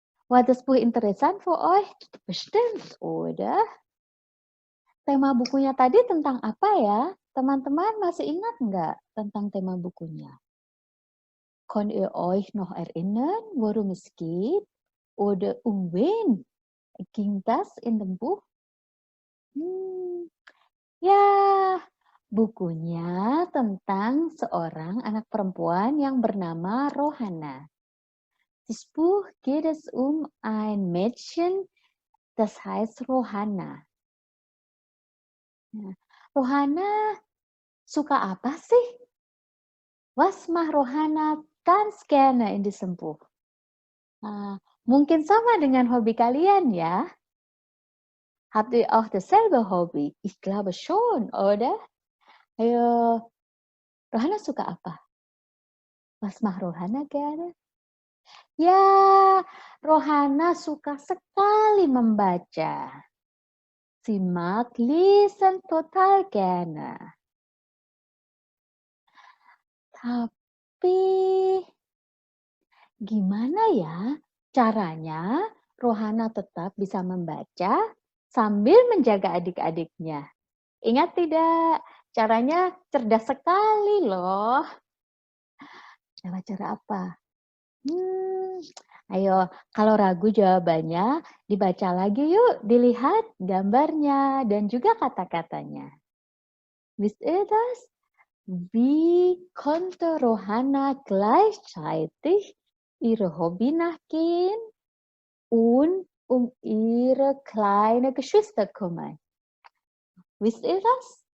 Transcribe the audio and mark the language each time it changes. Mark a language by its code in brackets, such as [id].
[de] War das Buch interessant für euch? Bestimmt, oder? [id] Tema bukunya tadi tentang apa ya? Teman-teman masih ingat nggak tentang tema bukunya? [de] Könnt ihr euch noch erinnern, worum es geht? Oder wen ging das in dem Buch? [id] Ya, bukunya tentang seorang anak perempuan yang bernama Rohana. [de] Das Buch geht es ein Mädchen, das heißt Rohana. [id] Nah, Rohana suka apa sih? [de] Was macht Rohana ganz gerne in diesem Buch? [id] Nah, mungkin sama dengan hobi kalian ya. [de] Habt ihr auch dasselbe Hobby? Ich glaube schon, oder? [id] Ayo, Rohana suka apa? [de] Was macht Rohana gerne? [id] Ya, Rohana suka sekali membaca. [de] Sie mag lesen total gerne. [id] Tapi gimana ya caranya Rohana tetap bisa membaca sambil menjaga adik-adiknya? Ingat tidak? Caranya cerdas sekali loh. Cara apa? Ayo, kalau ragu jawabannya, dibaca lagi yuk, dilihat gambarnya dan juga kata-katanya. [de] Wisst ihr das? Wie konnte Rohana gleichzeitig ihre Hobby nachgehen und ihre kleine Geschwister kümmern? Wisst ihr das?